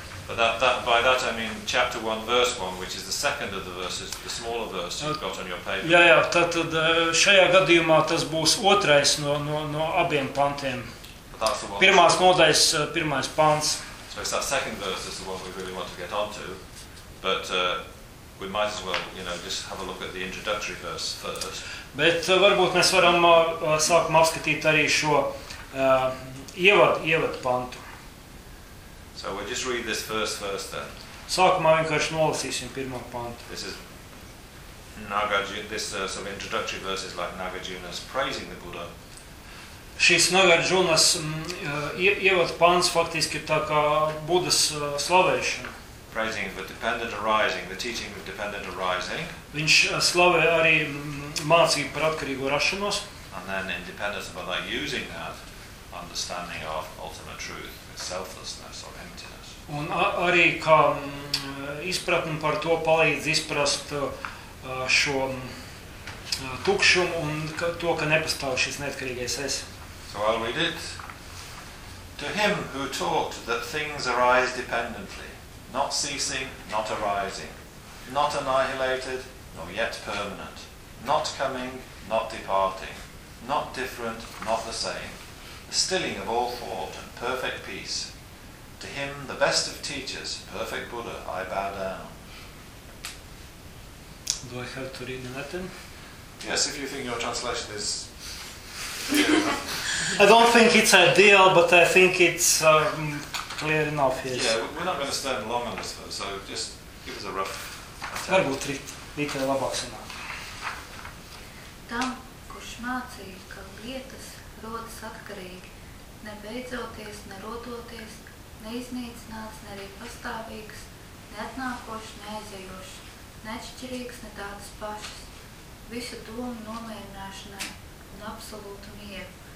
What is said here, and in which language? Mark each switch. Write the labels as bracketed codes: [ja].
[en] But by that I mean chapter 1, verse 1, which is the second of the verses, the smaller verse you've got on your paper. [lv] Jā, tātad šajā gadījumā tas būs otrais no abiem pantiem. Pirmās nodaļas, pirmais pants. [en] So it's that second verse is the one we really want to get onto, but we might as well, you know, just have a look at the introductory verse first. [lv] Bet varbūt mēs varam sākam apskatīt arī šo ievadu pantu. [en] So we'll just read this first verse then. [lv] Sākumā vienkārši nolasīsim pirmo pantu. [en] This is Nagarjuna, this some introductory verses like Nagarjuna's praising the Buddha. [lv] Šis Nagarjunas ievadu pants faktiski ir tā kā Budas slavēšana. [en] Praising the dependent arising, the teaching of dependent arising. [lv] Viņš slavē arī mācību par atkarīgo rašanos. [en] And then in dependence of other using that understanding of ultimate truth, selflessness or emptiness. [lv] Un arī kā izpratni par to palīdz izprast šo tukšumu un to, ka nepastāv šis neatkarīgais es. [en] So I'll read it. To him who taught that things arise dependently, not ceasing, not arising, not annihilated, nor yet permanent, not coming, not departing, not different, not the same, the stilling of all thought and perfect peace, to him the best of teachers, perfect Buddha, I bow down. Do I have to read in Latin? Yes, if you think your translation is... I don't think it's ideal, but I think it's... clear enough, yes. Yeah, we're not going to stand long on this though, so just give us a rough attempt. [lv] Varbūt rītā labāk sanāk. Tam, kurš mācīja, ka lietas rodas atkarīgi, nebeidzoties, nerodoties, neiznīcināts, ne arī pastāvīgs, neatnākošs, neaizejošs, neatšķirīgs, ne tādas pašas, visu domu nomierināšanai un absolūtu mieru.